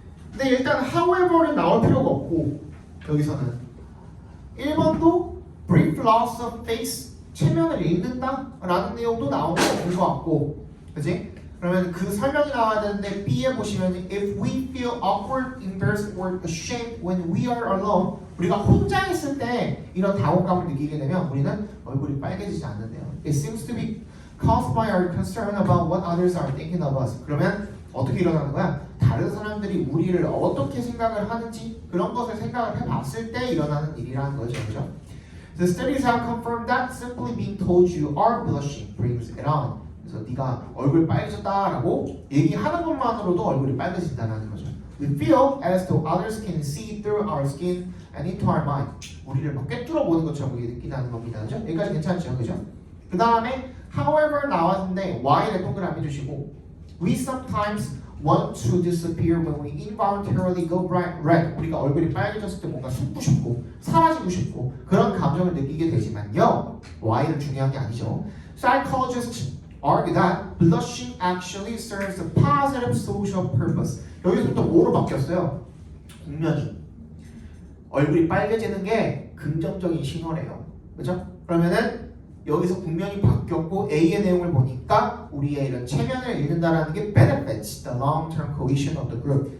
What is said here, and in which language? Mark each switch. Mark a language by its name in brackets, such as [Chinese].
[Korean] 근데 일단 however는 나올 필요가 없고 여기서는 1번도 brief loss of face 체면을 잃는다 라는 내용도 나오는 것 같고 그치? 그러면 그 설명이 나와야 되는데 B에 보시면 [English] if we feel awkward, embarrassed or ashamed when we are alone [Korean] 우리가 혼자 있을 때 이런 당혹감을 느끼게 되면 우리는 얼굴이 빨개지지 않는데요. [English] It seems to be caused by our concern about what others are thinking of us. [Korean] 그러면 어떻게 일어나는 거야? 다른 사람들이 우리를 어떻게 생각을 하는지 그런 것을 생각을 해봤을 때 일어나는 일이라는 거죠. 그죠? [English] The studies have confirmed that simply being told you are blushing brings it on. [Korean] 그래서 네가 얼굴 빨개졌다라고 얘기하는 것만으로도 얼굴이 빨개진다는 거죠. [English] We feel as though others can see through our skin and into our mind. [Korean] 우리를 막 꿰뚫어 보는 것처럼 느낀다는 겁니다. 그죠? 여기까지 괜찮죠? 그죠? 그 다음에 however 나왔는데 y를 동그라미 주시고 [English] We sometimes want to disappear when we involuntarily go bright red. [Korean] 우리가 얼굴이 빨개졌을 때 뭔가 숨고 싶고 사라지고 싶고 그런 감정을 느끼게 되지만요. y는 중요한 게 아니죠. Psychologists argue that blushing actually serves a positive social purpose. 여기서부터 뭐로 바뀌었어요? 국면이 얼굴이 빨개지는 게 긍정적인 신호래요. 그죠? 그러면은 여기서 국면이 바뀌었고 A의 내용을 보니까 우리의 이런 체면을 잃는다라는 게 [English] benefits the long-term cohesion of the group.